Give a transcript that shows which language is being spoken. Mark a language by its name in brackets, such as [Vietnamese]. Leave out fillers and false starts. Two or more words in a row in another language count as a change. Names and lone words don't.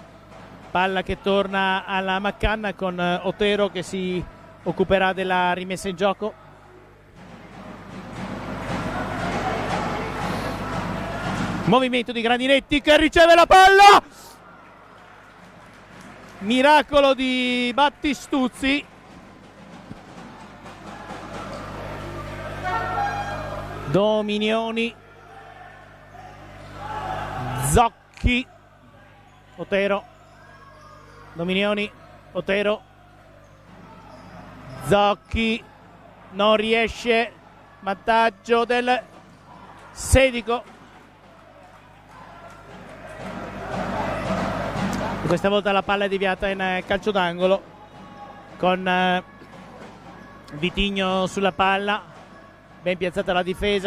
[Italian] Palla che torna alla McCann con Otero che si occuperà della rimessa in gioco. Movimento di Grandinetti che riceve la palla. Miracolo di Battistuzzi. Dominioni. Zocchi. Otero. Dominioni. Otero. Zocchi. Non riesce. Vantaggio del Sedico. Questa volta la palla è deviata in calcio d'angolo con Vitigno sulla palla, ben piazzata la difesa.